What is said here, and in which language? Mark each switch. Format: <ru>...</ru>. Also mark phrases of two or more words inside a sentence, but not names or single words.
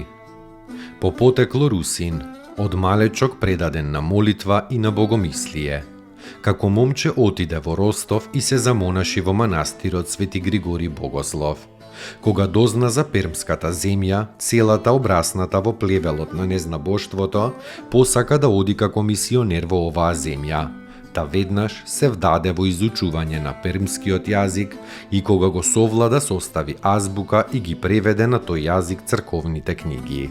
<mk>По потекло Русин, од малечок предаден на молитва и на богомислије. Како момче отиде во Ростов и се замонаши во манастирот Свети Григориј Богослов. Кога дозна за пермската земја, целата обрасната во плевелот на незнабоштвото, посака да оди како мисионер во оваа земја. Та веднаш се вдаде во изучување на пермскиот јазик и кога го совлада состави азбука и ги преведе на тој јазик црковните книги.</mk>